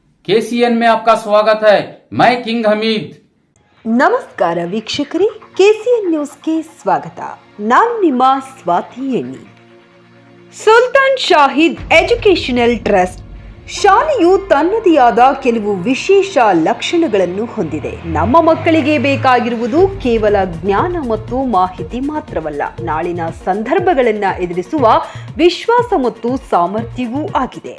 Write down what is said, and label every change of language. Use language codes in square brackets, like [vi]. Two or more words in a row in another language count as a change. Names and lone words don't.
[hi] KCN में आपका स्वागत है। मैं किंग हमीद। [kn] ನಮಸ್ಕಾರ ವೀಕ್ಷಕರೇ, KCN ನ್ಯೂಸ್ಗೆ ಸ್ವಾಗತ. ನಾನು ನಿಮ್ಮ ಸ್ವಾತಿ ಎಣ್ಣಿ. ಸುಲ್ತಾನ್ ಶಾಹೀದ್ ಎಜುಕೇಷನಲ್ ಟ್ರಸ್ಟ್ ಶಾಲೆಯು ತನ್ನದೇ ಆದ ಕೆಲವು ವಿಶೇಷ ಲಕ್ಷಣಗಳನ್ನು ಹೊಂದಿದೆ. ನಮ್ಮ ಮಕ್ಕಳಿಗೆ ಬೇಕಾಗಿರುವುದು ಕೇವಲ ಜ್ಞಾನ ಮತ್ತು ಮಾಹಿತಿ ಮಾತ್ರವಲ್ಲ, ನಾಳಿನ ಸಂದರ್ಭಗಳನ್ನು ಎದುರಿಸುವ ವಿಶ್ವಾಸ ಮತ್ತು ಸಾಮರ್ಥ್ಯವೂ ಆಗಿದೆ.